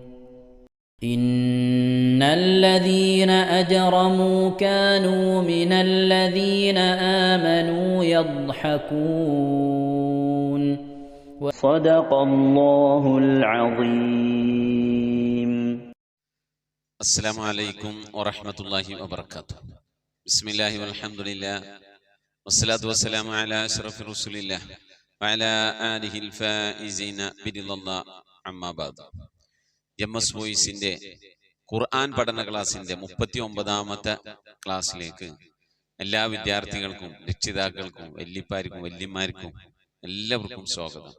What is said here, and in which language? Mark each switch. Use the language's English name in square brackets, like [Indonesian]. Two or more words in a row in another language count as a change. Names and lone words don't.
[Arabic] إن الذين أجرموا كانوا من الذين آمنوا يضحكون. صدق الله العظيم. السلام عليكم ورحمة الله وبركاته. بسم الله والحمد لله والصلاة والسلام على أشرف رسول الله وعلى آله الفائزين برضا الله أما بعد. [Malayalam] എംഎസ് വോയിസിന്റെ ഖുർആൻ പഠന ക്ലാസിന്റെ 39ാമത്തെ ക്ലാസ്സിലേക്ക് എല്ലാ വിദ്യാർത്ഥികൾക്കും രക്ഷിതാക്കൾക്കും വല്യപ്പാർക്കും വല്യമാർക്കും എല്ലാവർക്കും സ്വാഗതം.